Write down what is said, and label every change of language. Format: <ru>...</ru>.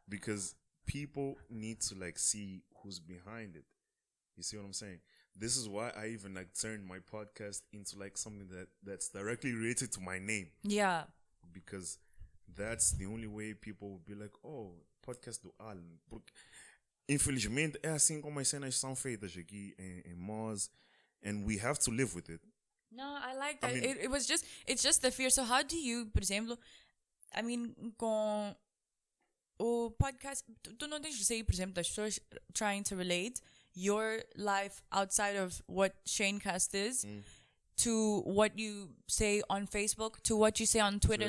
<en>Because people need to like see who's behind it. You see what I'm saying? This is why I even like turned my podcast into like something that's directly related to my name. Yeah. Because that's the only way people will be like, oh, podcast do Alan.</en> <pt>Porque, infelizmente, é assim como as cenas são feitas aqui em Moz,</pt> <en>and we have to live with it. No, I like that. I mean, it's just the fear. So how do you,</en> <pt>por exemplo,</pt> <en>I mean,</en> <pt>com o podcast, tu não tens de sair, por exemplo, das pessoas</pt> <en>trying to relate your life outside of what ShaneCast is to what you say on Facebook, to what you say on Twitter.</en>